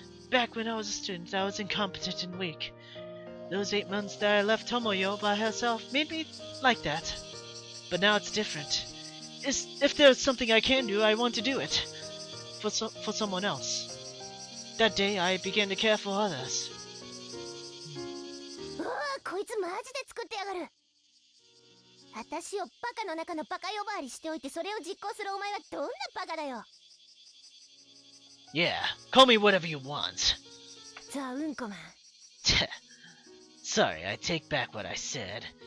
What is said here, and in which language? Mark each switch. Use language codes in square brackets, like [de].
[en] Back when I was a student, I was incompetent and weak. Those 8 months that I left Tomoyo by herself made me like that. But now it's different. If there's something I can do, I want to do it. For someone else. That day, I began to care for others. [ja] うわあ、こいつマジで作ってやがる。私をバカの中のバカ呼ばわりしておいて、それを実行するお前はどんなバカだよ。 [en] Yeah, call me whatever you want. [ja] ザ・うんこマン。 [en] Sorry, I take back what I said.